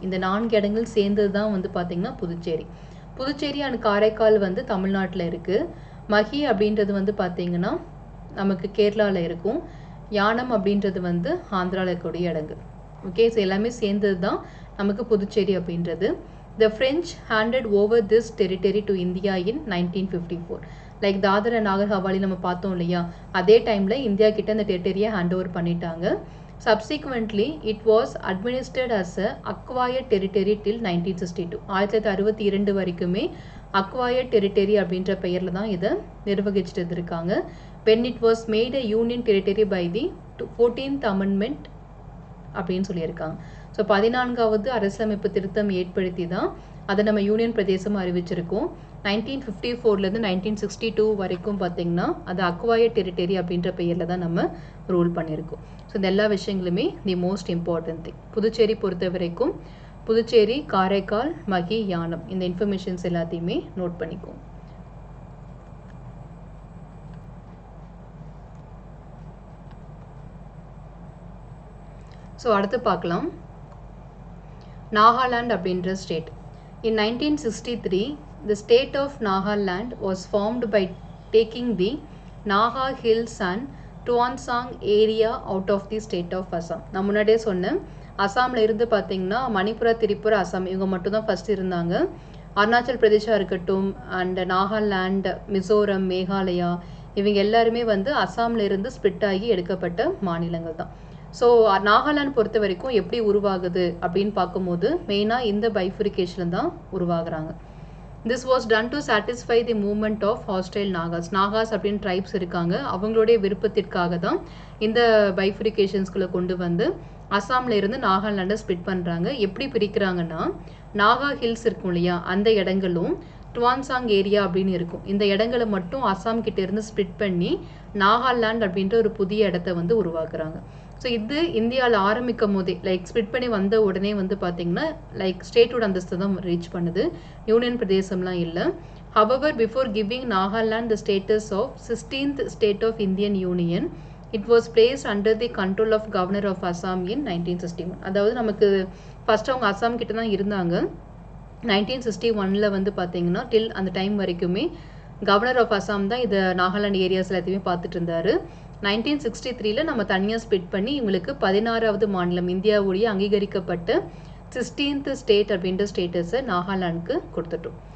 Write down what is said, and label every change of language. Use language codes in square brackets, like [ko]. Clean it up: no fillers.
[ta] இந்த 4 இடங்கள் சேர்ந்தது தான் வந்து பார்த்திங்கன்னா புதுச்சேரி. புதுச்சேரி அண்ட் காரைக்கால் வந்து தமிழ்நாட்டில் இருக்குது. மகி அப்படின்றது வந்து பார்த்திங்கன்னா நமக்கு கேரளாவில் இருக்கும். யானம் அப்படின்றது வந்து ஆந்திராவில் இருக்கக்கூடிய இடங்கள். ஓகே, ஸோ எல்லாமே சேர்ந்தது தான் நமக்கு புதுச்சேரி அப்படின்றது. [en] The French handed over this territory to India in 1954. [ta] Like Dadar and Nagar Hawalli நம்ம பார்த்தோம் இல்லையா, அதே டைமில் இந்தியா கிட்ட அந்த டெரிட்டரியை ஹேண்ட் ஓவர் பண்ணிட்டாங்க. [en] Subsequently, it was administered as a acquired territory till 1962. [ta] 1962 வரைக்குமே acquired territory அப்படின்ற பெயரில் தான் இதை நிர்வகிச்சுட்டு இருக்காங்க. [en] When it was made a union territory by the 14th Amendment [ta] அப்படின்னு சொல்லியிருக்காங்க. ஸோ 14வது அரசியலமைப்பு திருத்தம் ஏற்படுத்தி தான் அதை நம்ம யூனியன் பிரதேசம் அறிவிச்சிருக்கோம். 1954லேருந்து 1962 வரைக்கும் பார்த்திங்கன்னா அது அக்வயர்ட் டெரிட்டரி அப்படின்ற பெயரில் தான் நம்ம ரூல் பண்ணியிருக்கோம். ஸோ இந்த எல்லா விஷயங்களுமே [en] The most important thing. [ta] Puducherry பொறுத்த வரைக்கும் புதுச்சேரி, காரைக்கால், மகி, யானம் இந்த இன்ஃபர்மேஷன்ஸ் எல்லாத்தையுமே நோட் பண்ணிக்குவோம். ஸோ அடுத்து பார்க்கலாம் நாகாலாந்து அப்படின்ற state. [en] In 1963, the state of Nagaland was formed by taking the Naga Hills and Tuansang area out of the state of Assam. [ta] நான் முன்னாடியே சொன்னேன், அசாமில் இருந்து பார்த்தீங்கன்னா மணிப்புரா, திரிபுரா, அசாம் இவங்க மட்டும் தான் ஃபர்ஸ்ட் இருந்தாங்க. அருணாச்சல் பிரதேசா இருக்கட்டும் அண்ட் நாகாலாந்து, மிசோரம், மேகாலயா இவங்க எல்லாருமே வந்து அசாமில் இருந்து ஸ்பிளிட் ஆகி எடுக்கப்பட்ட மாநிலங்கள் தான். ஸோ நாகாலாந்து பொறுத்த வரைக்கும் எப்படி உருவாகுது அப்படின்னு பார்க்கும்போது மெயினாக இந்த பைஃபரிகேஷன் தான் உருவாகுறாங்க. [en] This was done to satisfy the movement of hostile Nagas. [ta] நாகாஸ் அப்படின்னு ட்ரைப்ஸ் இருக்காங்க, அவங்களுடைய விருப்பத்திற்காக தான் இந்த பைஃபரிகேஷன்ஸ்குள்ளே கொண்டு வந்து அசாமில் இருந்து நாகாலாண்டை ஸ்பிளிட் பண்ணுறாங்க. எப்படி பிரிக்கிறாங்கன்னா, நாகா ஹில்ஸ் இருக்கும் இல்லையா, அந்த இடங்களும் டுவான்சாங் ஏரியா அப்படின்னு இருக்கும். இந்த இடங்களை மட்டும் அசாம் கிட்ட இருந்து ஸ்பிளிட் பண்ணி நாகாலாந்து அப்படின்ற ஒரு புதிய இடத்த வந்து உருவாக்குறாங்க. ஸோ இது இந்தியாவில் ஆரம்பிக்கும் போதே லைக் ஸ்பிளிட் பண்ணி வந்த உடனே வந்து பார்த்தீங்கன்னா லைக் ஸ்டேட்டோட அந்தஸ்து தான் ரீச் பண்ணுது, யூனியன் பிரதேசம்லாம் இல்லை. [en] However, before giving Nagaland the status of 16th state of Indian Union, it was placed under the control of Governor of Assam in 1961. [ta] அதாவது நமக்கு ஃபர்ஸ்ட் அவங்க அசாம் கிட்ட தான் இருந்தாங்க. 1961 வந்து பார்த்தீங்கன்னா டில் அந்த டைம் வரைக்குமே கவர்னர் ஆஃப் அசாம் தான் இதை நாகாலாந்து ஏரியாஸ் எல்லாத்தையுமே பார்த்துட்டு இருந்தாரு. 1963 நம்ம தனியாக ஸ்பிளிட் பண்ணி இவங்களுக்கு 16வது மாநிலம், இந்தியாவுடைய அங்கீகரிக்கப்பட்ட 16th ஸ்டேட் அப்படின்ற ஸ்டேட்டஸை நாகாலாந்துக்கு கொடுத்துட்டோம்.